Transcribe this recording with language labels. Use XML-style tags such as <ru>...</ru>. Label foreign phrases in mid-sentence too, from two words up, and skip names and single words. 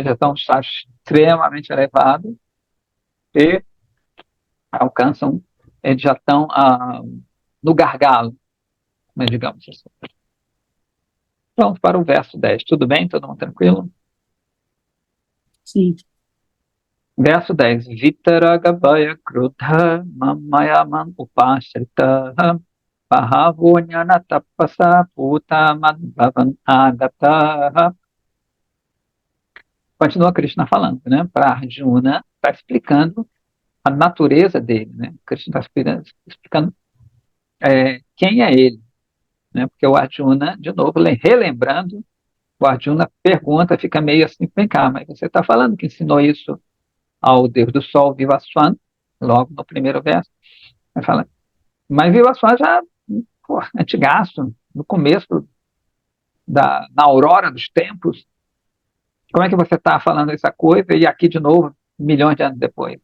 <pt>Já estão em estágio extremamente elevado e alcançam, eles já estão no gargalo, né, digamos assim. Vamos para o verso 10. Tudo bem? Todo mundo tranquilo? Sim. Verso 10.</pt> <sa>Vitaragabhaya krudha mamayaman upashrita pahavonyana tapasa puta madhavan agata.</sa> <pt>Continua Krishna falando, né? Para Arjuna, está explicando a natureza dele, né? Krishna está explicando quem é ele, né? Porque o Arjuna, de novo, relembrando, o Arjuna pergunta, fica meio assim, vem cá, mas você está falando que ensinou isso ao Deus do Sol, Vivaswan, logo no primeiro verso, ele fala, mas Vivaswan já, pô, antigaço, no começo, na aurora dos tempos, como é que você está falando essa coisa e aqui de novo, milhões de anos depois?</pt>